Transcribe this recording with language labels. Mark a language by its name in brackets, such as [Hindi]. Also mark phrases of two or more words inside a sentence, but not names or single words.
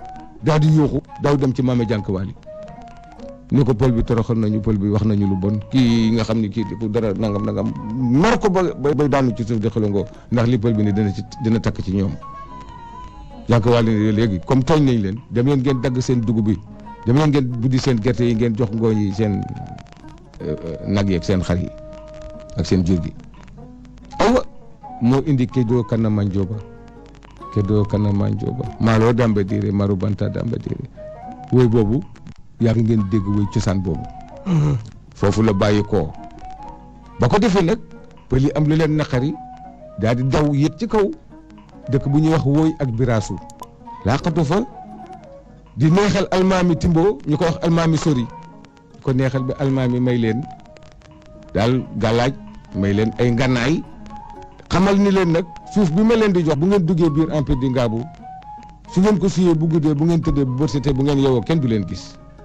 [Wolof] daal di yuuxu daaw dem ci Maame Janké Wali ni ko pël bi toroxal nañu pël bi wax nañu lu bon kii nga xam ni kii ku dara nangam mar ko ba bay daanu ci suuf di xelangoo ndax li pël bi ni dina takk ci ñoom Janké Wali ne léegi comme tooñ nañ leen dem leen ngeen dagg seen dugub bi dem leen ngeen buddi seen gerte yi ngeen jox ngooñ yi seen nag yi ak seen xar yi ak seen jur gi aywa moo indi Kédoo Kana Manjooba maaloo Damba Diiré Maru Banta Damba Diiré woy boobu yaa ngi ngeen dégg woy cosaan boobu foofu la bàyyi koo ba ko defee nag pël yi am lu leen naqari daal di daw yéeg ci kaw dëkk bu ñuy wax wooy ak biraasu laqatu fa di neexal almaami Timbo ñu ko wax almaami Sori ko neexal bi almaami may leen daal gàllaaj may leen ay ngànnaay xamal ni leen nag suuf bi ma leen di jox bu ngeen duggee biir empire di Ngaabu su ngeen ko suyee bu guddee bu ngeen tëddee bu bërsëtee bu ngeen yeewoo kenn du leen gis